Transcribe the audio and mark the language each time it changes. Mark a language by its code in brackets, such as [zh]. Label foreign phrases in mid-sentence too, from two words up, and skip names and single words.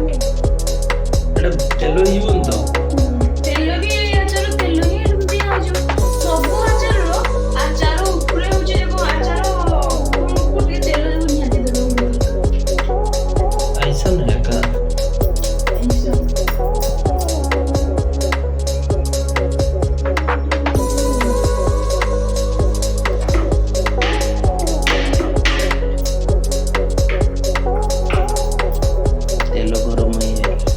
[or] ଏଟା ତେଲ ହେଇଯିବନି ତ। ତେଲ ବି ଆଚାର ତେଲ ହିଁ ଦିଆ ହଉଛି। ସବୁ ଆଚାରର ଆଚାର ଉପରେ ହଉଛି ଦେଖ, ଆଚାର ଉପରକୁ ଟିକେ ତେଲ ଦେବ ନିହାତି ଦେବାକୁ ପଡିବ। [hi] ऐसा नहीं है का। तेल गरम ही है।